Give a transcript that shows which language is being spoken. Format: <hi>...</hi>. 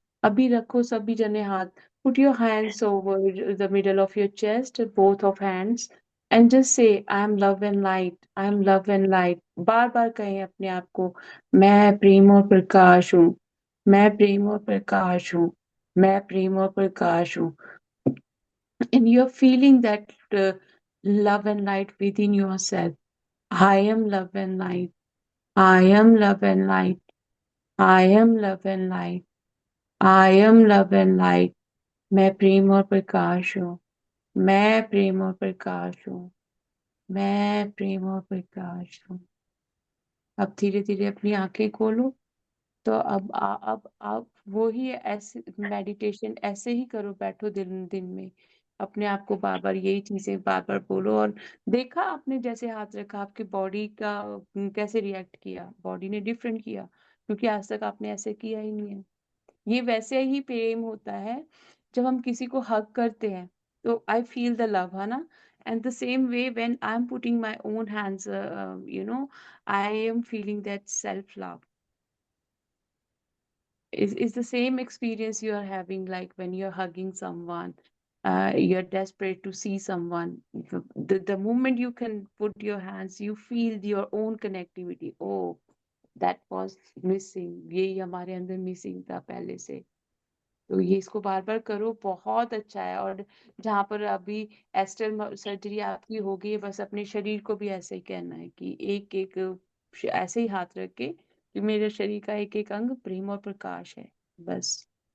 <hi>अभी रखो सभी जने हाथ,</hi> <en>Put your hands over the middle of your chest, both of hands, and just say I am love and light, I am love and light.</en> <hi>बार बार कहें अपने आप को, मैं प्रेम और प्रकाश हूँ, मैं प्रेम और प्रकाश हूँ, मैं प्रेम और प्रकाश हूँ।</hi> <en>And you're feeling that love and light within yourself. I am love and light. I am love and light. I am love and light. I am love and light.</en> <hi>मैं प्रेम और प्रकाश हूँ, मैं प्रेम और प्रकाश हूँ, मैं प्रेम और प्रकाश हूँ। अब धीरे धीरे अपनी आंखें खोलो। तो अब आप वो ही ऐसे मेडिटेशन ऐसे ही करो, बैठो दिन दिन में, अपने आप को बार बार यही चीजें बार बार बोलो। और देखा आपने जैसे हाथ रखा, आपकी बॉडी का कैसे रिएक्ट किया, बॉडी ने डिफरेंट किया, क्योंकि आज तक आपने ऐसे किया ही नहीं है। ये वैसे ही प्रेम होता है, जब हम किसी को हग करते हैं तो</hi> <en>I feel the love,</en> <hi>है ना।</hi> <en>And the same way, when I'm putting my own hands, I am feeling that self love. Is the same experience you are having, like when you're hugging someone, you're desperate to see someone. The moment you can put your hands, you feel your own connectivity. Oh, that was missing,</en> <hi>ये हमारे अंदर missing था पहले से। तो ये इसको बार बार करो, बहुत अच्छा है। और जहाँ पर अभी एस्टल सर्जरी आपकी हो गई है, बस अपने शरीर को भी ऐसे ही कहना है कि एक एक ऐसे ही हाथ रख के कि मेरे शरीर का एक एक अंग प्रेम और प्रकाश है, बस।</hi>